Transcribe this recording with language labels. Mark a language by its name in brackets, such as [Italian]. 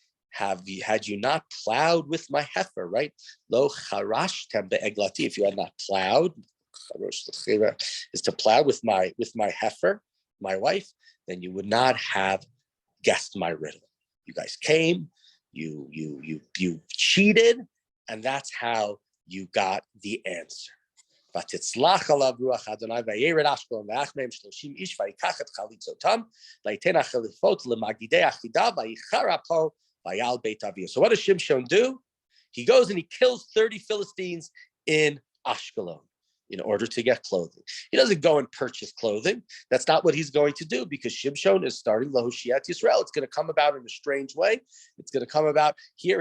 [English] had you not plowed with my heifer, right? [Hebrew] Lo charashtem be'eglati, [English] if you had not plowed, is to plow with my heifer, my wife, then you would not have guessed my riddle. You guys came, you cheated, and that's how you got the answer. [Hebrew] ותצלח עליו רוח אדוני וירד אשקלון ויך מהם 30 איש ויקח את חליצותם ויתן החליפות למגידי החידה ויחר אפו ויעל בית אביו. [English] So what does Shimshon do? He goes and he kills 30 Philistines in Ashkelon in order to get clothing. He doesn't go and purchase clothing. That's not what he's going to do, because Shimshon is starting Lahoshiat Yisrael. It's going to come about in a strange way. It's going to come about here.